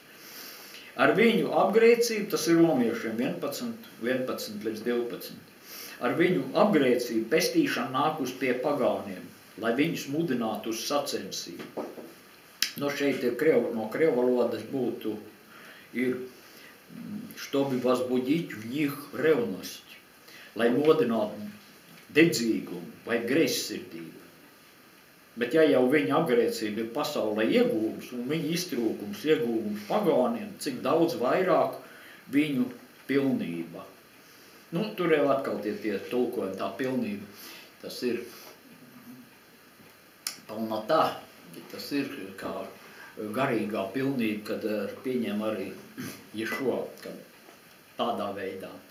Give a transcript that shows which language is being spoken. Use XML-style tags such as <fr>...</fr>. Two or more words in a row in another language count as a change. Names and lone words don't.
<lv>Ar viņu apgrēcību, tas ir romiešiem 11 līdz 12, ar viņu apgrēcību pestīšana nāk uz pie pagāniem, lai viņus mudinātu uz sacensību. No šeit ir no krievu valodas būtu, ir,</lv> <ru>чтобы возбудить в них ревность,</ru> <lv>lai modinātu dedzīgumu vai greizsirdību. Bet ja jau viņa apgrēcība ir pasaulē iegūms un viņa iztrūkums iegūms pagāniem, cik daudz vairāk viņu pilnība. Nu, tur jau atkal tie tulkojumi, tā pilnība, tas ir pilnatā, tas ir kā garīgā pilnība, kad pieņem arī Ješo, tādā veidā.</lv>